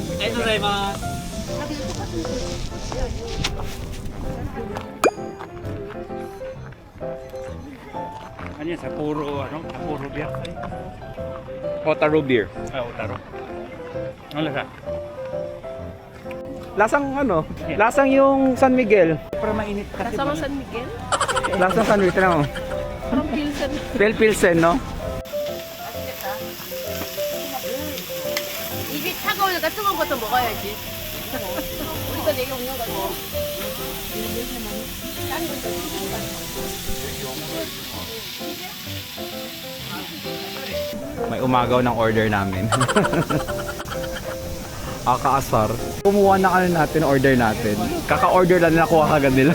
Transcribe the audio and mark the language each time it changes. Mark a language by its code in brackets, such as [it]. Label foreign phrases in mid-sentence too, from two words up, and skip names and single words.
[tl] Ano yan, Sapporo beer. Otaru beer. Otaro. Ano lasa? Lasang ano? Lasang yung San Miguel. Pero mainit kasi. Kasama San Miguel? Lasang San Miguel. Tignan mo. Parang Pilsen. Pilsen, no? [ko] 이게 차가우니까 뜨거운 것도 먹어야지. 우리가 내게 먹는 거 뭐. [tl] May umagaw ng order namin. Akaasar. Kumuha na ano natin, order natin. Kaka-order lang na nakuha kagad nila.